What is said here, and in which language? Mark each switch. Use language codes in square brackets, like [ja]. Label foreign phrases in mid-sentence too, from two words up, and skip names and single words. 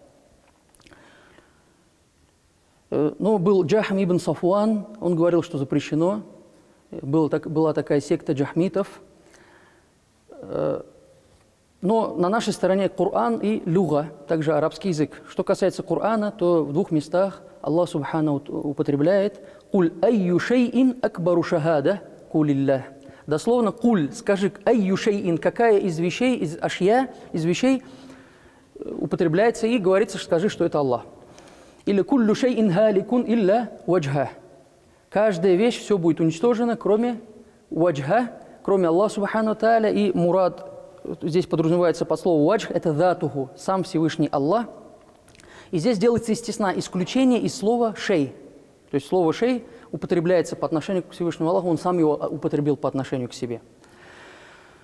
[ru] Но был Джахм ибн Сафуан, он говорил, что запрещено. Была такая секта джахмитов. Но на нашей стороне Коран и люга, также арабский язык. Что касается Корана, то в 2 местах [ar] الله سبحانه [ru] употребляет [ar] «قل أي شيء أكبر شهادة قل الله». [ru] Дословно «Куль», скажи [ar] «أي شيء», [ru] какая из вещей, из ашья, из вещей употребляется, и говорится, скажи, что это Аллах. [ar] Или «كل شيء هالك إلا وجهه». [ru] Каждая вещь, все будет уничтожено, кроме ваджха, кроме Аллаха [ar] سبحانه تعالى, [ru] и мурад, здесь подразумевается под словом «ваджх», это «датуху», сам Всевышний Аллах. И здесь делается, естественно, исключение из слова «шей». То есть слово «шей» употребляется по отношению к Всевышнему Аллаху, Он сам его употребил по отношению к себе.